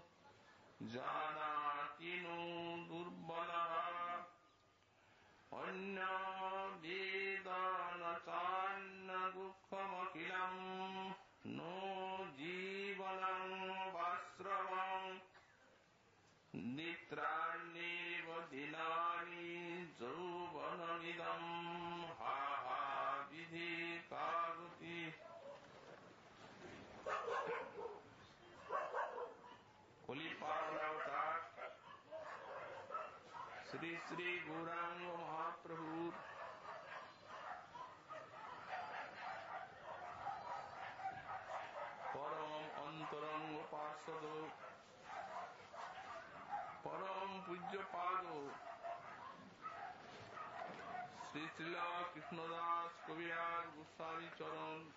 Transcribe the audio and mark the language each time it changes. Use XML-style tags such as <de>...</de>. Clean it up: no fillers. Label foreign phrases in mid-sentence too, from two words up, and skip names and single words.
<sa>জানাতি নো দুর্বলঃ অন্য বেদ ন চান্ন দুঃখমখিলং নো জীবনং বাশ্রমং নিত্রাণ্যেব দিনানি যৌবনমিদং হা হা বিধি কাগতি।</sa> <bn>কলিপাবনাবতার শ্রী শ্রী গৌরাঙ্গ মহাপ্রভুর পরম অন্তরঙ্গ পার্ষদ পরম পূজ্যপাদ শ্রী শ্রীল কৃষ্ণদাস কবিরাজ গোস্বামী চরণ</bn>